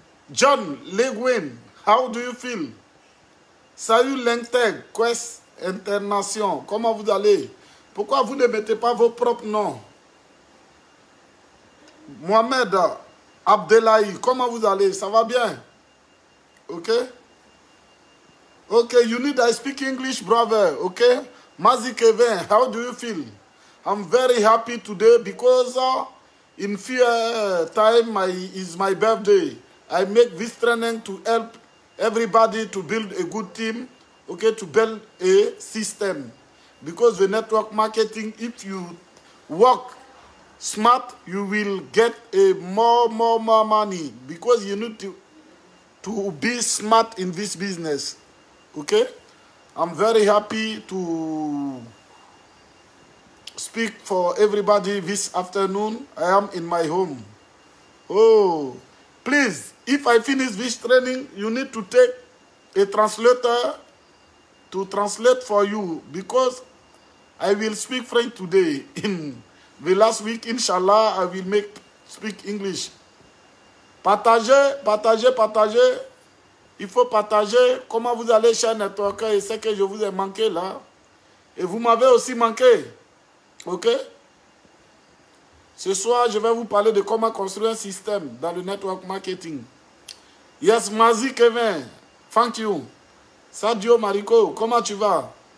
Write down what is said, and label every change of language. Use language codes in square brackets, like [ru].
[en] John, Legwin, how do you feel? [fr] Salut Lenteg, Quest Internation, comment vous allez? Pourquoi vous ne mettez pas vos propres noms? Mohamed Abdelahi, comment vous allez? Ça va bien? Ok? [en] Ok, you need I speak English, brother. Ok? Mazi Kevin, how do you feel? I'm very happy today because in few time is my birthday. I make this training to help everybody to build a good team, okay, to build a system. Because the network marketing, if you work smart, you will get a more money because you need to be smart in this business. Okay? I'm very happy to speak for everybody this afternoon. I am in my home. Oh, please, if I finish this training, you need to take a translator to translate for you because I will speak French today. In the last week, inshallah, I will speak English. [fr] Partagez, partagez, partagez. Il faut partager. Comment vous allez, chers networkers? Je sais que je vous ai manqué là. Et vous m'avez aussi manqué. Ok? Ce soir, je vais vous parler de comment construire un système dans le network marketing. [en] Yes, Mazi Kevin. Thank you. Sadio Mariko, [fr] comment tu vas?